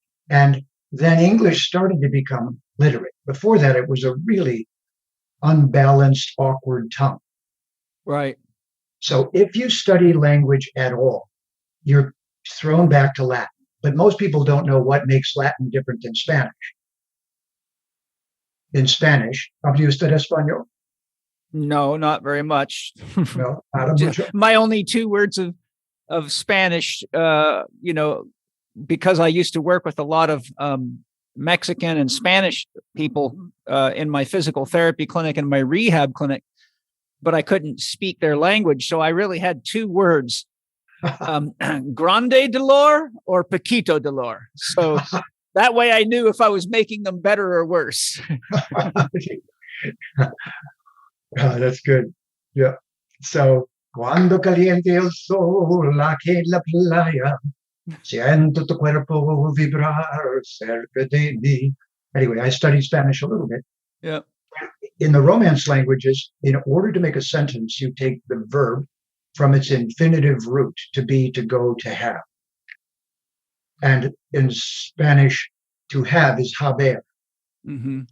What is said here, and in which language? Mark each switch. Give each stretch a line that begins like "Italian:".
English: And then English started to become literate. Before that, it was a really unbalanced, awkward tongue. Right. So if you study language at all, you're thrown back to Latin. But most people don't know what makes Latin different than Spanish. In Spanish,
Spanish: ¿habla usted español?
English: No, not very much. No, not much. My only 2 words of Spanish, because I used to work with a lot of Mexican and Spanish people in my physical therapy clinic and my rehab clinic, but I couldn't speak their language. So I really had 2 words,
Spanish: grande dolor
English: or
Spanish: poquito dolor.
English: So that way I knew if I was making them better or worse. That's good. Yeah.
Spanish: So, cuando caliente el sol, aquí en la playa, siento tu cuerpo vibrar cerca de mí.
English: Anyway, I studied Spanish a little bit. Yeah. In the Romance languages, in order to make a sentence, you take the verb from its infinitive root, to be, to go, to have. And in Spanish, to have is haber. Mm-hmm.